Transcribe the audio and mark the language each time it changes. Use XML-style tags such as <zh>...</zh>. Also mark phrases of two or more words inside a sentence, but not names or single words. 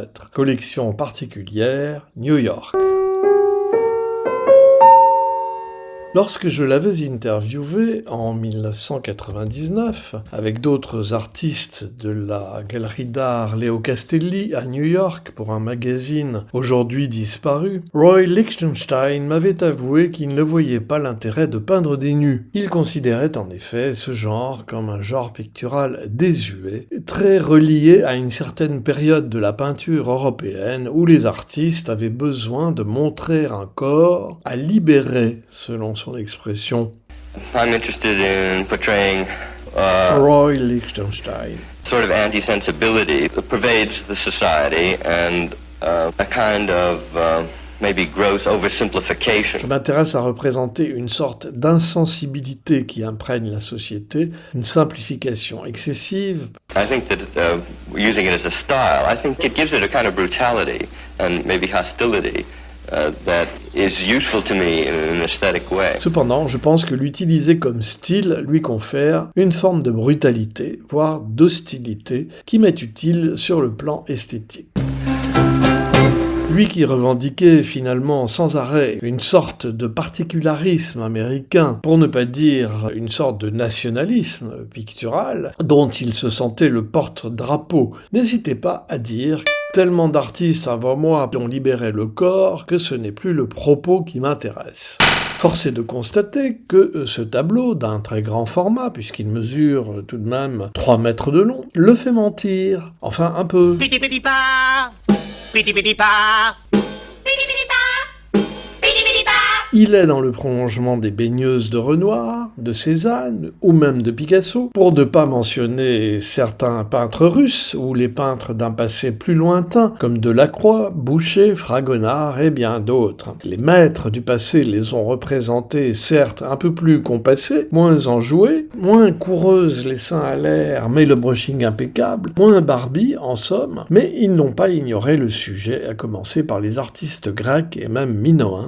<fr>Collection particulière, New York. Lorsque je l'avais interviewé en 1999 avec d'autres artistes de la galerie d'art Leo Castelli à New York pour un magazine aujourd'hui disparu, Roy Lichtenstein m'avait avoué qu'il ne voyait pas l'intérêt de peindre des nus. Il considérait en effet ce genre comme un genre pictural désuet, très relié à une certaine période de la peinture européenne où les artistes avaient besoin de montrer un corps à libérer, selon son expression.</fr> <en>I'm interested in portraying Roy Lichtenstein. sort of anti-sensibility that pervades the society and a kind of maybe gross oversimplification.</en> <fr>Je m'intéresse à représenter une sorte d'insensibilité qui imprègne la société, une simplification excessive.</fr> <en>I think that using it as a style, I think it gives it a kind of brutality and maybe hostility that is useful to me in an aesthetic way.</en> <fr>Cependant, je pense que l'utiliser comme style lui confère une forme de brutalité, voire d'hostilité, qui m'est utile sur le plan esthétique. Lui qui revendiquait finalement sans arrêt une sorte de particularisme américain, pour ne pas dire une sorte de nationalisme pictural, dont il se sentait le porte-drapeau, n'hésitez pas à dire tellement d'artistes avant moi ont libéré le corps que ce n'est plus le propos qui m'intéresse. Force est de constater que ce tableau, d'un très grand format, puisqu'il mesure tout de même 3 mètres de long, le fait mentir. Enfin, un peu. Piti piti pa, piti piti pa, piti piti pa, piti piti pa. Il est dans le prolongement des baigneuses de Renoir, de Cézanne ou même de Picasso, pour ne pas mentionner certains peintres russes ou les peintres d'un passé plus lointain, comme Delacroix, Boucher, Fragonard et bien d'autres. Les maîtres du passé les ont représentés, certes un peu plus compassés, moins enjoués, moins coureuses les seins à l'air, mais le brushing impeccable, moins Barbie en somme, mais ils n'ont pas ignoré le sujet, à commencer par les artistes grecs et même minoens.</fr>